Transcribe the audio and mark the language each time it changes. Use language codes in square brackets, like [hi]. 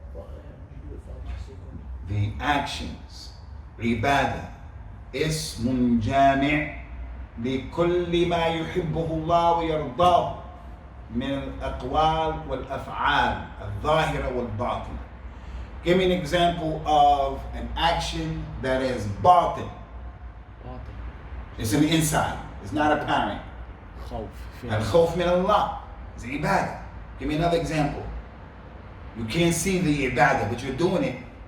[en] You do it for Allah's sake only. The actions, [ar] ibadah, اسم جامع لكل ما يحبه الله ويرضاه من الأقوال والأفعال الظاهرة والباطنة. [en] Give me an example of an action that is batin. It's an inside. It's not apparent. [ar] Al-khawf min Allah. [en] It's ibadah. Give me another example. You can't see the ibadah, but you're doing it.